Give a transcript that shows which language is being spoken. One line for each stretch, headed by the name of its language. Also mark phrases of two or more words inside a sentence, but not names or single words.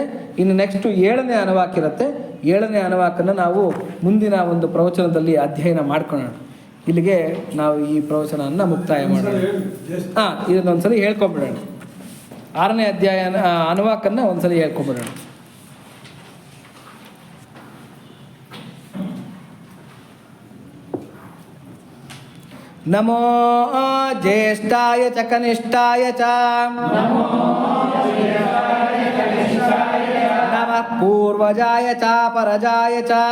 Kannada: ಇನ್ನು ನೆಕ್ಸ್ಟು 7ನೇ ಅನುವಾಕಿರುತ್ತೆ. 7ನೇ ಅನುವಾಕನ್ನು ನಾವು ಮುಂದಿನ ಒಂದು ಪ್ರವಚನದಲ್ಲಿ ಅಧ್ಯಯನ ಮಾಡ್ಕೊಳ್ಳೋಣ. ಇಲ್ಲಿಗೆ ನಾವು ಈ ಪ್ರವಚನವನ್ನು ಮುಕ್ತಾಯ ಮಾಡೋಣ. ಇದನ್ನೊಂದ್ಸಲಿ ಹೇಳ್ಕೊಂಬಿಡೋಣ. 6ನೇ ಅಧ್ಯಾಯ ಅನುವಾಕನ್ನು ಒಂದ್ಸಲಿ ಹೇಳ್ಕೊಂಬಿಡೋಣ.
Sanskrit: ನಮೋ ಜ್ಯೇಷ್ಠಾಯ ಚ ಕನಿಷ್ಠಾಯ ಚ ನಮಃ ಪೂರ್ವಜಾಯ ಚ ಪರಜಾಯ ಚ